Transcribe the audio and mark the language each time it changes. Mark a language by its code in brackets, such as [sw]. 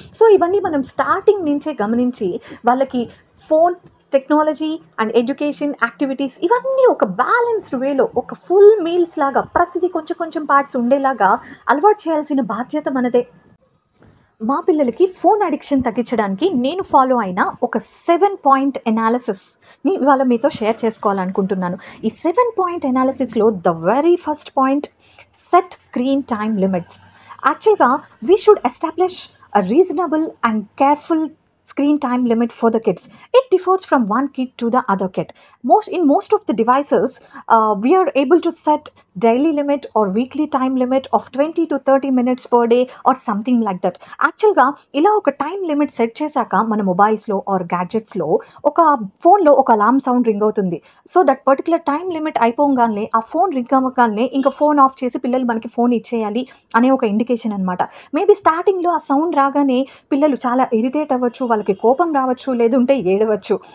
[te] So, ఇవన్నీ మనం starting నుంచే గమనించి వాళ్ళకి phone, technology and education, activities ఇవన్నీ ఒక బ్యాలెన్స్డ్ వేలో ఒక ఫుల్ మీల్స్ లాగా ప్రతిదీ కొంచెం పార్ట్స్ ఉండేలాగా అలవాటు చేయాల్సిన బాధ్యత మనదే. మా పిల్లలకి ఫోన్ అడిక్షన్ తగ్గించడానికి నేను ఫాలో అయిన ఒక 7 పాయింట్ ఎనాలిసిస్‌ని ఇవాళ మీతో షేర్ చేసుకోవాలనుకుంటున్నాను. [en] ఈ 7 పాయింట్ ఎనాలిసిస్‌లో the very first point, set screen time limits. యాక్చువల్‌గా we should establish a reasonable and careful screen time limit for the kids. It differs from one kid to the other kid. In most of the devices, we are able to set daily limit or weekly time limit of 20 to 30 minutes per day or something like that. [te] యాక్చువల్గా ఇలా ఒక time limit set చేశాక మన మొబైల్స్లో are గ్యాడ్జెట్స్లో ఒక ఫోన్లో ఒక alarm sound ring అవుతుంది. So that particular time limit అయిపోగానే ఆ ఫోన్ రింగ్ అవ్వగానే ఇంకా ఫోన్ ఆఫ్ చేసి పిల్లలు మనకి ఫోన్ ఇచ్చేయాలి అనే ఒక ఇండికేషన్ అనమాట. మేబీ స్టార్టింగ్లో ఆ సౌండ్ రాగానే పిల్లలు చాలా ఇరిటేట్ అవ్వచ్చు, వాళ్ళకి కోపం రావచ్చు, లేదంటే ఏడవచ్చు.